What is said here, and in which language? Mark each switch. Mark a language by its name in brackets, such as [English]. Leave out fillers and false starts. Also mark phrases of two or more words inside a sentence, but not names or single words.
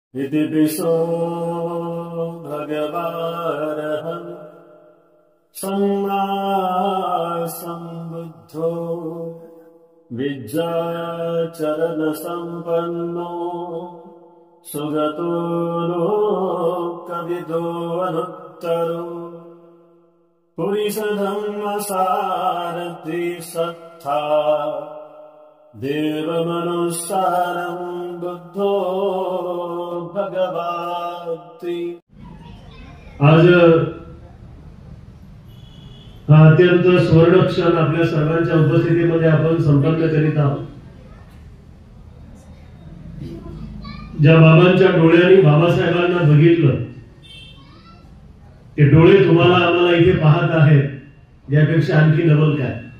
[Pali] इति पिशो भगवारहं सम्मा सम्बुद्धो विद्याचरणसम्पन्नो सुगतो लोकविदो अनुत्तरो पुरुषधर्मसारथि सत्ता देवमनुसारं बुद्धो भगवती। [Marathi] आज हा अत्यंत स्वर्ण क्षण आपल्या सर्वांच्या उपस्थितीमध्ये आपण संपन्न करीत आहोत। ज्या बाबांच्या डोळ्यांनी बाबासाहेबांना बघितलं ते डोळे तुम्हाला आम्हाला इथे पाहत आहेत, यापेक्षा आणखी नवल काय।